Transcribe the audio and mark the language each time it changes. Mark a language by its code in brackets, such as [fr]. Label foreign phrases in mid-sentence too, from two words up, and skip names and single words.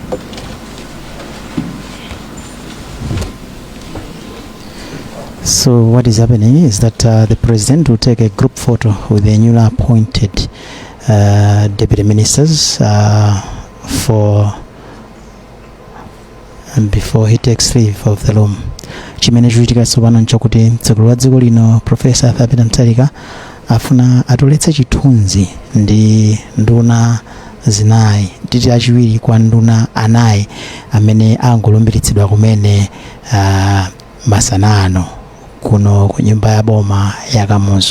[en] So what is happening is that the President will take a group photo with the newly appointed deputy ministers before he takes leave of the room. [ny] Chimene chichitika tsopano nchokuti mtsogoleri wa dziko lino Profesa Arthur Peter Mutharika afuna atoletse chithunzi ndi nduna zinayi titi achiwiri kwa nduna anayi amene angolumbiritsidwa kumene masanano kuno ku nyumba ya boma ya Kamuzu.